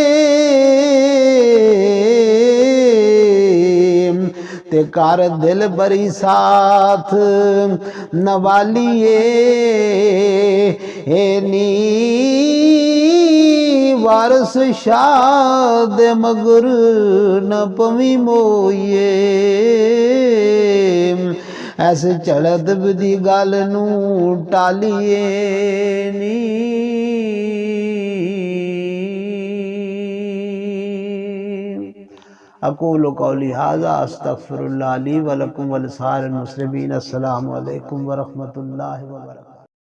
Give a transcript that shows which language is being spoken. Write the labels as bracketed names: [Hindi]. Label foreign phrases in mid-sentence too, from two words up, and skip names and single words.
[Punjabi] تے کار دل بری ساتھ نوالیے اے نی وارس شاد مگر نہ پوی موئیے ایسے چڑھد بدی گال نو ٹالیے نی [Arabic] اقول قولی ھذا استغفر اللہ لی ولکم ولسائر المسلمین السلام علیکم ورحمۃ اللہ وبرکاتہ